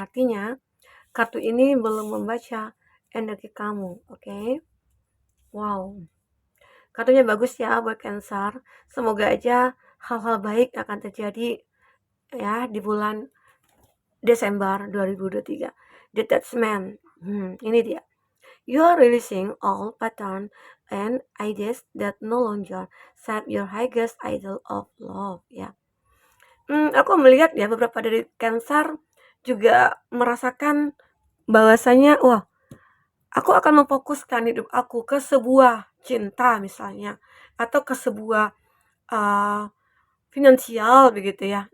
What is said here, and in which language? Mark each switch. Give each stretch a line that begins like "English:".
Indonesian: Artinya, kartu ini belum membaca energi kamu, oke? Wow, kartunya bagus ya buat Cancer. Semoga aja hal-hal baik akan terjadi ya di bulan Desember 2023. Detachment, ini dia.
English: You are releasing all pattern and ideas that no longer serve your highest ideal of love ya.
Indonesian: Aku melihat ya beberapa dari Cancer juga merasakan bahwasanya, wah, aku akan memfokuskan hidup aku ke sebuah cinta misalnya, atau ke sebuah uh, finansial begitu ya.